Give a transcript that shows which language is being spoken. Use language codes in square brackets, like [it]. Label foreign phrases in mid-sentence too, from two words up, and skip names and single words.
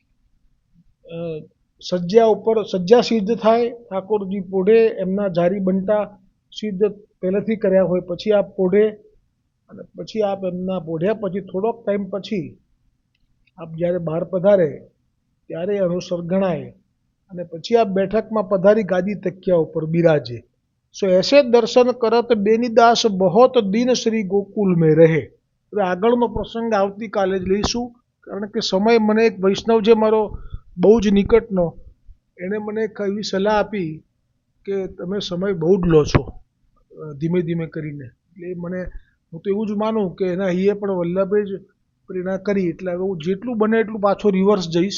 [gu] સજ્જા ઉપર સજ્જા સિદ્ધ થાય, ઠાકોરજી પોઢે એમના જારી બંટા સિદ્ધ પહેલેથી કર્યા હોય પછી આપ પોઢે અને પછી આપ એમના પોઢ્યા પછી થોડોક ટાઈમ પછી આપ જ્યારે બહાર પધારે ત્યારે અનુસર ગણાય અને પછી આપ બેઠકમાં પધારી ગાદી તકિયા ઉપર બિરાજે। [bra] सो ऐसे दर्शन करत बेनीदास बहुत दिन श्री गोकुल में रहे। [gu] હવે આગળનો પ્રસંગ આવતીકાલે જ લઈશું, કારણ કે સમય મને એક વૈષ્ણવ જે મારો બહુ જ નિકટનો, એણે મને એક એવી સલાહ આપી કે તમે સમય બહુ જ લો છો ધીમે ધીમે કરીને। એટલે મને હું તો એવું જ માનું કે એના અહીંયા પણ વલ્લભે જ પ્રેરણા કરી, એટલે હવે હું જેટલું બને એટલું પાછો રિવર્સ જઈશ।